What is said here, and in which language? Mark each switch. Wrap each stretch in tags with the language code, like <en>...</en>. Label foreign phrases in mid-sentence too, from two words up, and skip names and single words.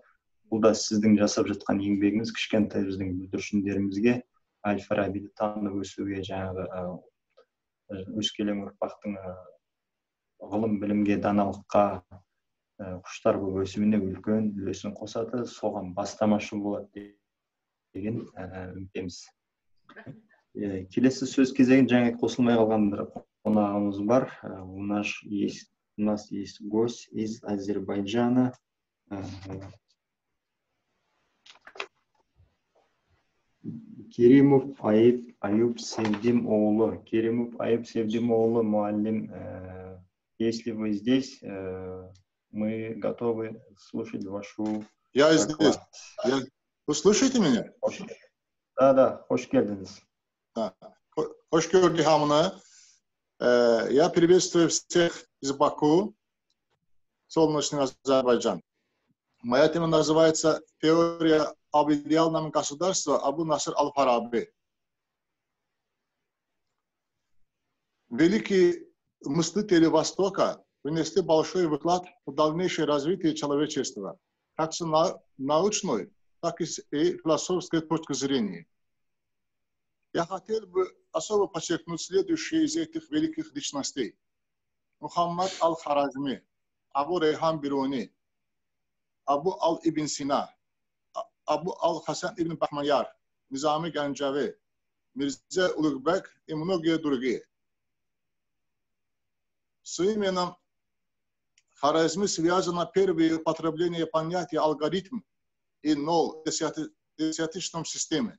<kk>Бұл да сіздің жасап жатқан еңбегіңіз кішкентай біздің бүлдіршіндерімізге Әл-Фарабиді танып өсуге, жаңағы өскелең ұрпақтың ғылым білімге, даналыққа құштар болып өсуіне үлкен үлесін қосады, соған бастамашы болады деген үміттеміз. Келесі сөз кезегін жаңа қосылмай қалған бір қонағымыз бар.</kk> <ru>У нас есть гость из Азербайджана. Керимов Аюп Севдимоğlu. Керимов Аюп Севдимоğlu, муаллим. Если вы здесь, мы готовы слушать вашу... Я здесь. Вы слышите меня? Да,</ru> <tr>hoş geldiniz.</tr> <az>Hoş gördük hamını.</az> <ru>Я приветствую всех из Баку, солнечный Азербайджан. Моя тема называется «Теория об идеальном государстве Абу Наср аль-Фараби». Великие мыслители Востока внесли большой вклад в дальнейшее развитие человечества, как с научной, так и философской точки зрения. Я хотел бы особо подчеркнуть следующие из этих великих личностей. Мухаммад аль-Харазми, Абу Рейхан Бируни, Абу аль-Ибн Сина, Абу аль-Хасан ибн Бахмаяр, Низами Ганджави, Мирза Улугбек и многие другие. С именем Харазми связано первое употребление понятия алгоритм и ноль в десятичном системе.</ru>